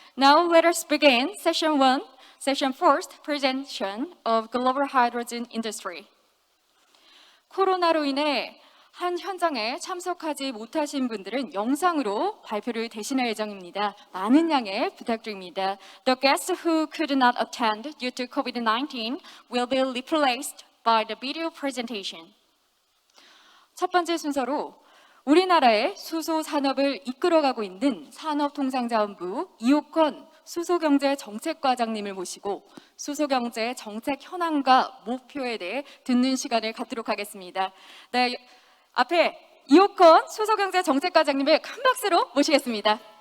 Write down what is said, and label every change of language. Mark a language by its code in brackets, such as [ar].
[en] Now let us begin session 1, session first presentation of global hydrogen industry. [ko] 코로나로 인해 한 현장에 참석하지 못하신 분들은 영상으로 발표를 대신할 예정입니다. 많은 양해 부탁드립니다. [en] The guests who could not attend due to COVID-19 will be replaced by the video presentation. [ko] 첫 번째 순서로 우리나라의 수소 산업을 이끌어가고 있는 산업통상자원부 이옥권 수소경제정책과장님을 모시고 수소경제 정책 현황과 목표에 대해 듣는 시간을 갖도록 하겠습니다. 네, 앞에 이옥권 수소경제정책과장님을 큰 박수로 모시겠습니다.